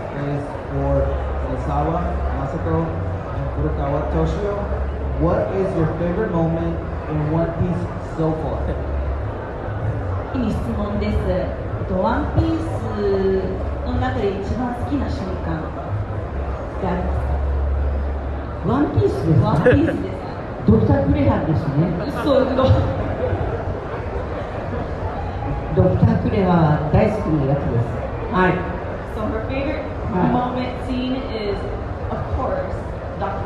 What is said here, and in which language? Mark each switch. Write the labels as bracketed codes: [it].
[en] is for Nozawa, Masako, and Furukawa. Toshio, what is your favorite moment in One Piece so far? [ja] いい質問です。ワンピースの中で一番好きな瞬間ってありますか？ワンピースです。ワンピースです。ドクタークレハですね。そうドクタークレハ大好きなやつです。はい。 [en] So her favorite moment scene is, of course, Dr.